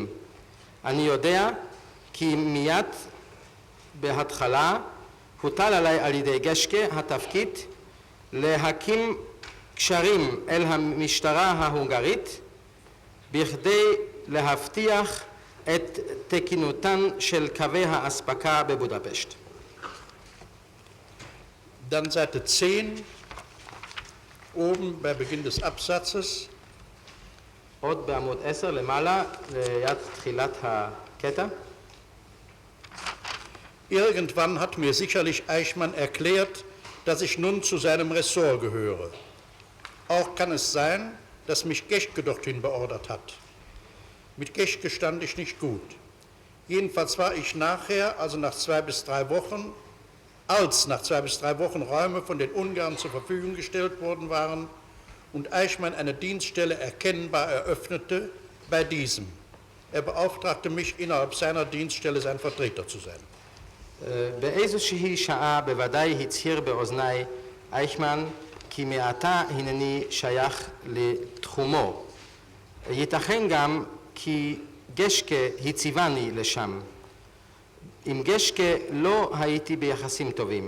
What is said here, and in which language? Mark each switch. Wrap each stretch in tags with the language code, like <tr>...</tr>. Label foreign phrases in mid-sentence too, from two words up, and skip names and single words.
<he>אני יודע כי מיד בהתחלה הוטל עליי על ידי גשקה התפקיד להקים קשרים אל המשטרה ההונגרית בכדי להבטיח את תקינותן של קווי האספקה בבודפשט.</he> <de>Dann Seite 10, oben bei Beginn des Absatzes.</de> <he>עוד בעמוד 10 למעלה, ליד תחילת הקטע.</he> <de>Irgendwann hat mir sicherlich Eichmann erklärt, dass ich nun zu seinem Ressort gehöre. Auch kann es sein, dass mich Geschke dorthin beordert hat. Mit Geschke stand ich nicht gut. Jedenfalls war ich nachher, als nach 2 bis 3 Wochen Räume von den Ungarn zur Verfügung gestellt worden waren und Eichmann eine Dienststelle erkennbar eröffnete, bei diesem. Er beauftragte mich, innerhalb seiner Dienststelle sein Vertreter zu sein.</de> <he>באיזושהי שעה בוודאי הצהיר באוזניי אייכמן כי מעתה הנני שייך לתחומו. ייתכן גם כי גשקה הציבני לשם. עם גשקה לא הייתי ביחסים טובים.</he>